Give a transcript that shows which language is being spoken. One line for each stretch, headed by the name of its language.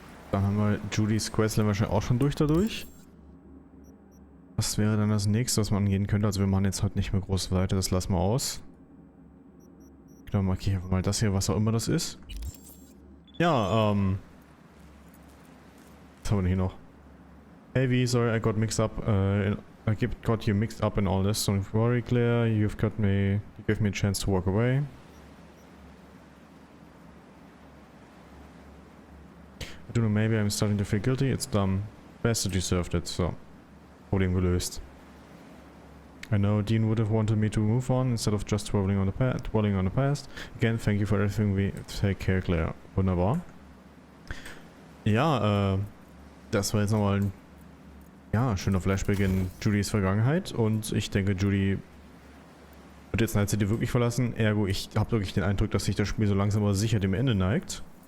German: Dann haben wir Judys Questline wahrscheinlich auch schon dadurch. Was wäre dann das nächste, was man angehen könnte? Also wir machen jetzt heute nicht mehr groß weiter, das lassen wir aus. Genau, markiere ich einfach mal das hier, was auch immer das ist. Ja, was haben wir denn hier noch?
English: Hey V, sorry I got mixed up, got you mixed up in all this. Don't worry Claire, you gave me a chance to walk away. I don't know, maybe I'm starting to feel guilty. It's dumb. Bastard deserved it. So.
German: Problem gelöst.
English: I know Dean would have wanted me to move on instead of just dwelling on the past. Again, thank you for everything. Take care, Claire.
German: Wunderbar. Ja, das war jetzt nochmal ein schöner Flashback in Judys Vergangenheit. Und ich denke, Judy wird jetzt Night City wirklich verlassen. Ergo, ich habe wirklich den Eindruck, dass sich das Spiel so langsam aber sicher dem Ende neigt.